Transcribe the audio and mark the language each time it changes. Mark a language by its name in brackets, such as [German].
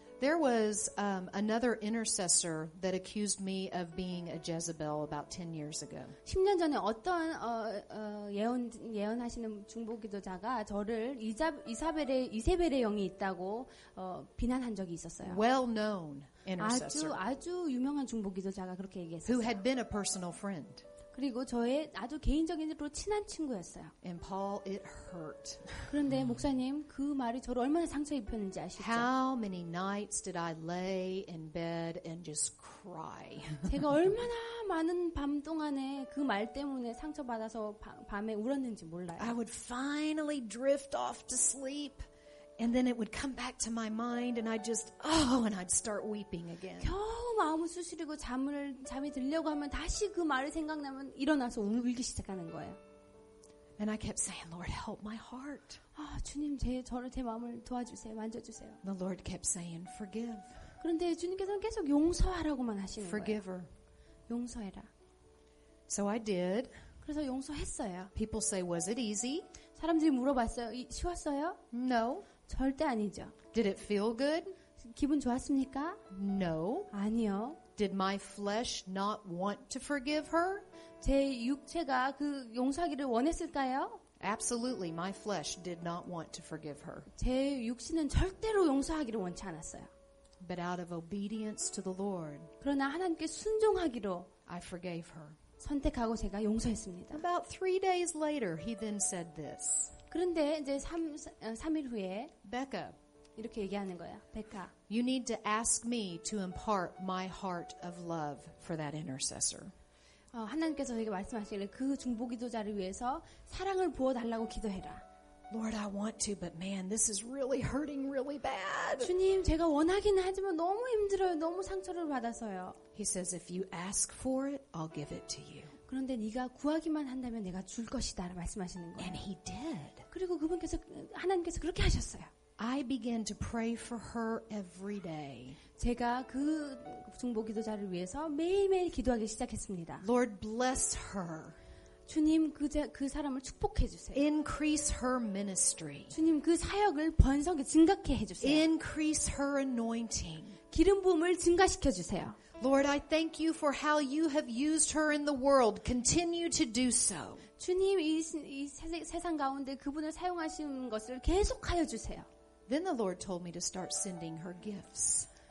[English] There was another intercessor that accused me of being a Jezebel about 10 years ago. [Korean] 10년 전에 어떤 예언하시는 중보기도자가 저를 이세벨의 영이 있다고 비난한 적이 있었어요. [English] Well-known intercessor [Korean] 아주 유명한 중보기도자가 그렇게 [English] who [Korean] 얘기했어요. [English] had been a personal friend. [Korean] 그리고 저의 아주 개인적인으로 친한 친구였어요. [English] And Paul, it hurt. [Korean] 그런데 목사님 그 말이 저를 얼마나 상처 입혔는지 아시죠? [English] How many nights did I lay in bed and just cry? [Korean] 제가 얼마나 많은 밤 동안에 그 말 때문에 상처받아서 밤에 울었는지 몰라요. [English] I would finally drift off to sleep. And then it would come back to my mind and and I'd start weeping again. [Korean] 겨우 마음을 추스리고 잠이 들려고 하면 다시 그 말이 생각나면 일어나서 울기 시작하는 거예요. [English] And I kept saying, Lord, help my heart. [Korean] 주님 제 마음을 도와주세요. 만져주세요. [English] The Lord kept saying, forgive. [Korean] 그런데 주님께서는 계속 용서하라고만 하시는 [English] Forgive [Korean] 거예요. [English] her. [Korean] 용서해라. [English] So I did. [Korean] 그래서 용서했어요. [English] People say, was it easy? [Korean] 사람들이 물어봤어요. 쉬웠어요? [English] No. [Korean] 절대 아니죠. [English] Did it feel good? [Korean] 기분 좋았습니까? [English] No. [Korean] 아니요. [English] Did my flesh not want to forgive her? [Korean] 제 육체가 그 용서하기를 원했을까요? [English] Absolutely, my flesh did not want to forgive her. [Korean] 제 육신은 절대로 용서하기를 원치 않았어요. [English] But out of obedience to the Lord, [Korean] 그러나 하나님께 순종하기로 [English] I forgave her. [Korean] 선택하고 제가 용서했습니다. [English] About 3 days later, he then said this. [Korean] 그런데 이제 3일 후에 [English] Becca, [Korean] 이렇게 얘기하는 거예요. 백화, [English] you need to ask me to impart my heart of love for that intercessor. [Korean] 하나님께서 저에게 말씀하시기를 그 중보기도자를 위해서 사랑을 부어달라고 기도해라. [English] Lord, I want to, but man, this is really hurting really bad. [Korean] 주님, 제가 원하기는 하지만 너무 힘들어요. 너무 상처를 받아서요. [English] He says, if you ask for it, I'll give it to you. [Korean] 그런데 네가 구하기만 한다면 내가 줄 것이다 말씀하시는 거예요. [English] And he did. [Korean] 그리고 하나님께서 그렇게 하셨어요. [English] I began to pray for her every day. [Korean] 제가 그 중보기도자를 위해서 매일매일 기도하기 시작했습니다. [English] Lord, bless her. [Korean] 주님, 그 사람을 축복해 주세요. [English] Increase her ministry. [Korean] 주님, 그 사역을 증가케 해주세요. [English] Increase her anointing. [Korean] 기름 부음을 증가시켜 주세요. [English] Lord, I thank you for how you have used her in the world. Continue to do so. [Korean] 주님, 이 세상 가운데 그분을 사용하시는 것을 계속하여 주세요. [English] Then the Lord told me to start sending her gifts.